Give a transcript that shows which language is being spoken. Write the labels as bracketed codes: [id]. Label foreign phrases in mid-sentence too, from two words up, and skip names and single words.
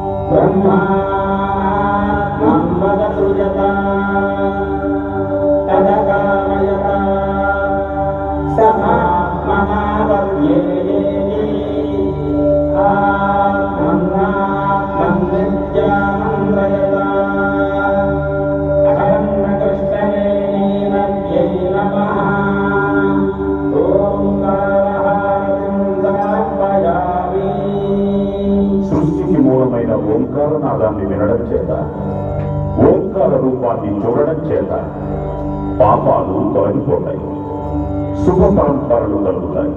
[sa] ब्रह्मा मन्मदसृजत तदकामयत समात्मनावर्येति आत्मन्नात्मन् विद्यामन्त्रयत अखण्डकृष्णवेणीनद्यै नमः। [te] సృష్టికి మూలమైన ఓంకార నాదాన్ని వినడం చేత, ఓంకార రూపాన్ని చూడడం చేత పాపాలు తొలగిపోతాయి, శుభ పరంపరలు కలుగుతాయి.